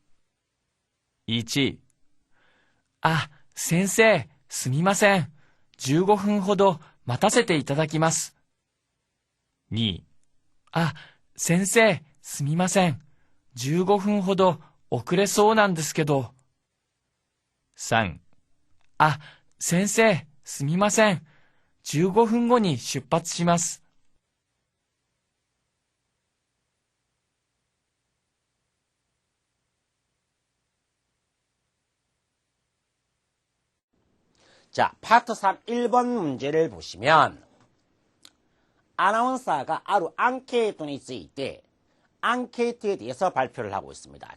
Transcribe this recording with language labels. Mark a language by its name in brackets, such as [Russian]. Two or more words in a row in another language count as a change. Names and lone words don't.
[Japanese] 1、先生、すみません。15分ほど待たせていただきます。2、先生、すみません。15分ほど遅れそうなんですけど。3、先生、すみません。15分後に出発します。 [Korean] 자, 파트 3 1번 문제를 보시면 아나운서가 아루 앙케이트에 있을 앙케이트에 대해서 발표를 하고 있습니다.